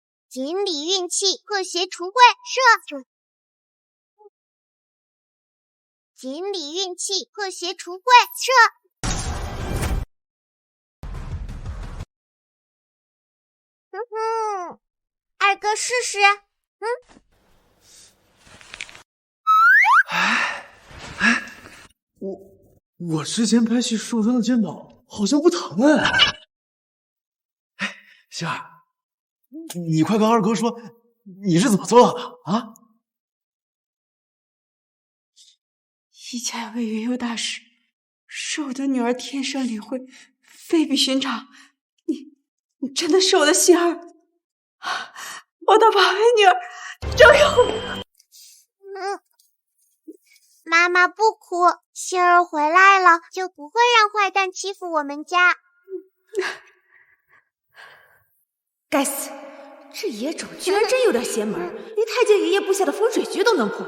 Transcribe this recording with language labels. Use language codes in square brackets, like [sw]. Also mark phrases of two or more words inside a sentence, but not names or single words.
[zh] 錦鲤運氣破邪除穢射。錦鲤運氣破邪除穢射。二哥試試。我之前拍戏受伤的肩膀好像不疼哎。星儿，你快跟二哥说，你是怎么做到的啊？一家有位云游大师，是我的女儿天生灵慧，非比尋常。你真的是我的星儿，我的宝貝女兒，终于媽媽不哭，星兒回來了，就不會讓壞蛋欺負我們家。該死，這野種居然真有點邪門，連太監爺爺布下的風水局都能破。